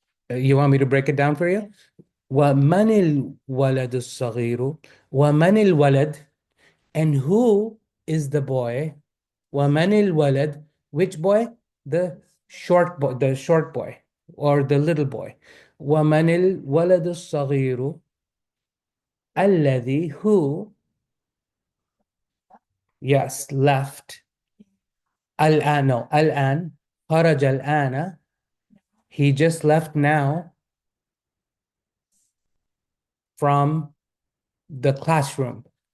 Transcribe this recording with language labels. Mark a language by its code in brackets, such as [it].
[en] You want me to break it down for you? [ar] ومن الولد الصغير ومن الولد, [en] and who is the boy? [ar] ومن الولد, [en] which boy? The short boy or the little boy. [ar] ومن الولد الصغير الذي, [en] who, yes, left. الآن, no, [ar] الآن, خرج الآن, [en] he just left now from the classroom.